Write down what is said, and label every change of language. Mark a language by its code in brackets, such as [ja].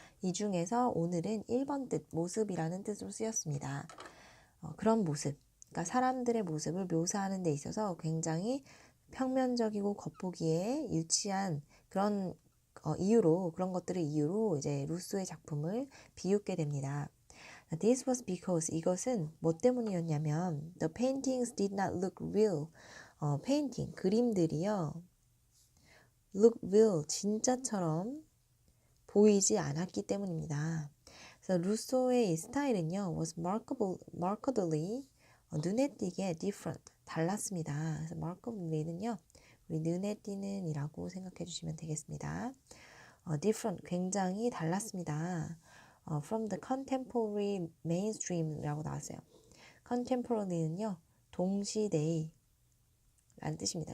[ko] 이 중에서 오늘은 1번 뜻, 모습이라는 뜻으로 쓰였습니다. 그런 모습, 그러니까 사람들의 모습을 묘사하는 데 있어서 굉장히 평면적이고 겉보기에 유치한 그런 그런 것들을 이유로 이제 루소의 작품을 비웃게 됩니다. [en] This was because, [ko] 이것은 뭐 때문이었냐면 [en] the paintings did not look real. [ko] 페인팅, 그림들이요, [en] look real, [ko] 진짜처럼 보이지 않았기 때문입니다. 그래서 루소의 이 스타일은요, [en] was markedly, [ko] 눈에 띄게 different, 달랐습니다. 그래서 markedly는요, 우리 눈에 띄는 이라고 생각해 주시면 되겠습니다. different, 굉장히 달랐습니다. [en] from the contemporary mainstream이라고 [ko] 나왔어요. contemporary는요, 동시대의 라는 뜻입니다.